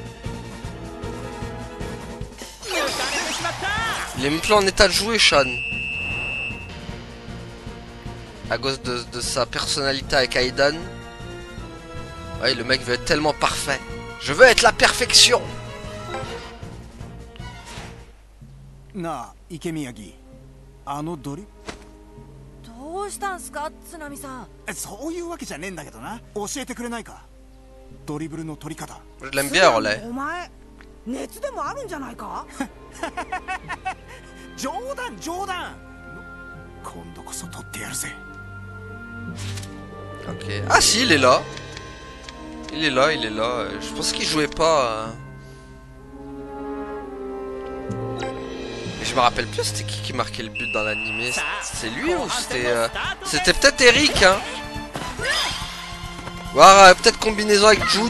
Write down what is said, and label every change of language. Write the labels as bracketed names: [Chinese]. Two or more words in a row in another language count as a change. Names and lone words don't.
[French] Il est même plus en état de jouer, Sean. À cause de sa personnalité avec Aidan. Ouais, le mec veut être tellement parfait. Je veux être la perfection. [Japanese] なあ池宮城ドリどうしたんすか津波さん。そういうわけじゃねえんだけどな教えてくれないかドリブルの取り方 [French] Je l'aime bien, Relais. [Japanese] お前熱でもあるんじゃないか。冗談今度こそ取ってやるぜ [French] Ok. Ah si, il est là. Il est là. Je pense qu'il jouait pas. Mais je me rappelle plus c'était qui marquait le but dans l'animé. C'est lui ou c'était... C'était peut-être Eric, hein. Voir peut-être combinaison avec Jude.